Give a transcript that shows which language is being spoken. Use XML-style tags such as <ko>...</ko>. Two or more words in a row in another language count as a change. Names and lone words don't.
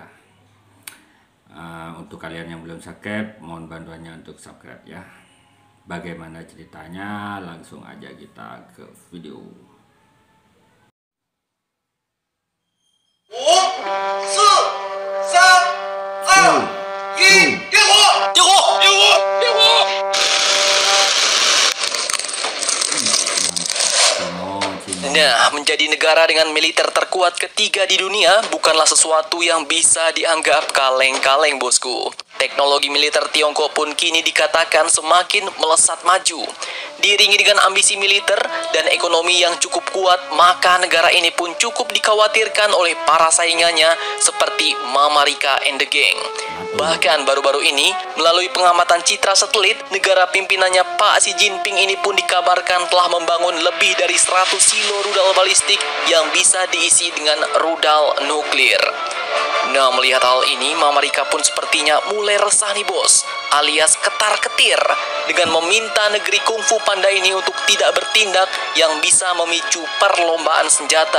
<id>Untuk kalian yang belum subscribe, mohon bantuannya untuk subscribe ya. Bagaimana ceritanya? Langsung aja kita ke video.</id> <zh>5、4、3、2、1，点火！点火！点火！点火！</zh> <id>Nah, menjadi negara dengan militer terkuat ketiga di dunia bukanlah sesuatu yang bisa dianggap kaleng-kaleng, bosku. Teknologi militer Tiongkok pun kini dikatakan semakin melesat maju. Diiringi dengan ambisi militer dan ekonomi yang cukup kuat, maka negara ini pun cukup dikhawatirkan oleh para saingannya seperti Mama Rika and the Gang. Bahkan baru-baru ini, melalui pengamatan citra satelit, negara pimpinannya Pak Xi Jinping ini pun dikabarkan telah membangun lebih dari 100 silo rudal balistik yang bisa diisi dengan rudal nuklir. Nah, melihat hal ini, Mama Rika pun sepertinya mulai resah nih bos, alias ketar-ketir dengan meminta negeri kungfu panda ini untuk tidak bertindak yang bisa memicu perlombaan senjata.</id>